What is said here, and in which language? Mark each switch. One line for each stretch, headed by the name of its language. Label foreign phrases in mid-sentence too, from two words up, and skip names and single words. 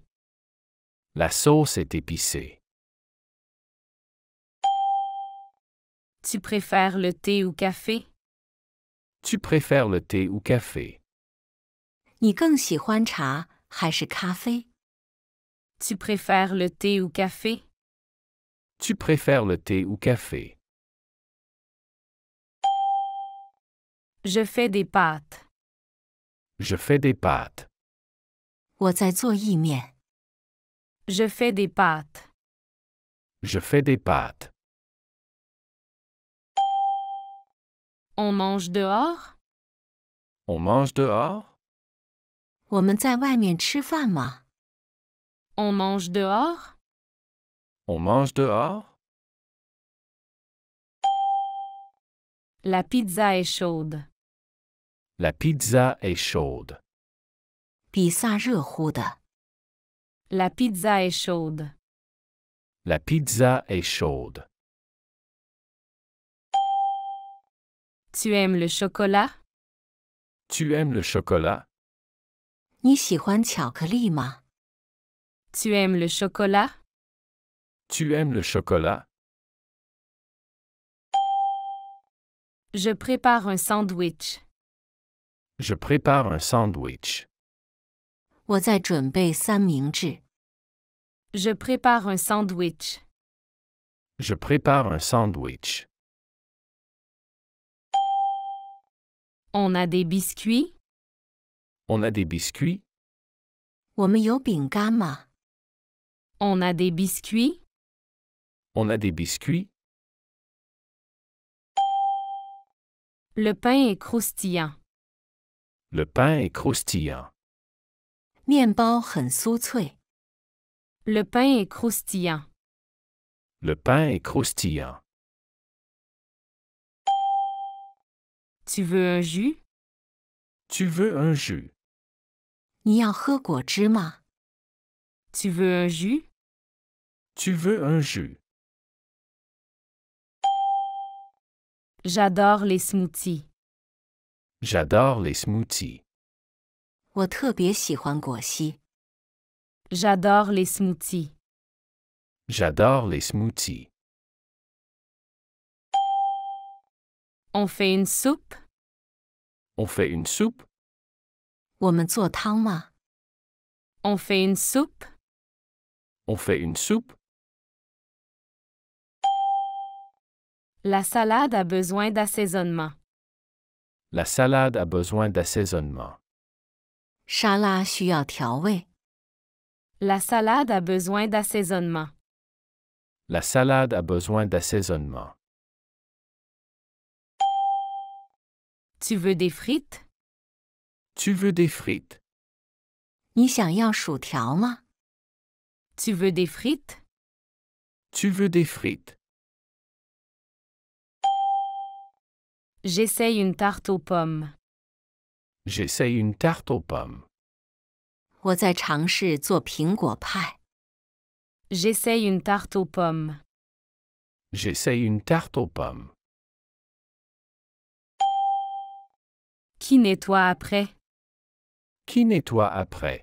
French: La sauce est épicée. Tu préfères le thé ou café? Tu préfères le thé ou café?
Chinese: 你更喜欢茶还是咖啡？
French: Tu préfères le thé ou café? Tu préfères le thé ou café? Je fais des pâtes. Je fais des pâtes.
Chinese: 我在做意面。
French: Je fais des pâtes. Je fais des pâtes. On mange dehors? On mange dehors?
Chinese: 我们在外面吃饭吗？
French: On mange dehors? On mange dehors? La pizza est chaude. La pizza est chaude.
Chinese: 比萨热乎的。
French: La pizza est chaude. La pizza est chaude. Tu aimes le chocolat? Tu aimes le chocolat?
Chinese: 你喜欢巧克力吗？
French: Tu aimes le chocolat? Tu aimes le chocolat? Je prépare un sandwich. Je prépare un sandwich.
Chinese: 我在准备三明治。
French: Je prépare un sandwich. Je prépare un sandwich. On a des biscuits? On a des biscuits?
Chinese: 我们有饼干吗？
French: On a des biscuits? On a des biscuits? Le pain est croustillant. Le pain est croustillant.
Chinese: 面包很酥脆。
French: Le pain est croustillant. Le pain est croustillant. Tu veux un jus? Tu veux un jus?
Chinese: 你要喝果汁吗？
French: Tu veux un jus? Tu veux un jus? J'adore les smoothies. J'adore les smoothies.
Chinese: 我特别喜欢果昔。
French: J'adore les smoothies. J'adore les smoothies. On fait une soupe? On fait une soupe?
Chinese: 我们做汤吗？
French: On fait une soupe? On fait une soupe? La salade a besoin d'assaisonnement. La salade a besoin d'assaisonnement.
Chinese: 沙拉需要调味。
French: La salade a besoin d'assaisonnement. La salade a besoin d'assaisonnement. Tu veux des frites? Tu veux des frites?
Chinese: 你想要薯条吗？
French: Tu veux des frites? Tu veux des frites? J'essaye une tarte aux pommes. J'essaye une tarte aux pommes.
Chinese: 我在尝试做苹果派。
French: J'essaye une tarte aux pommes. J'essaye une tarte aux pommes. Qui nettoie après? Qui nettoie après?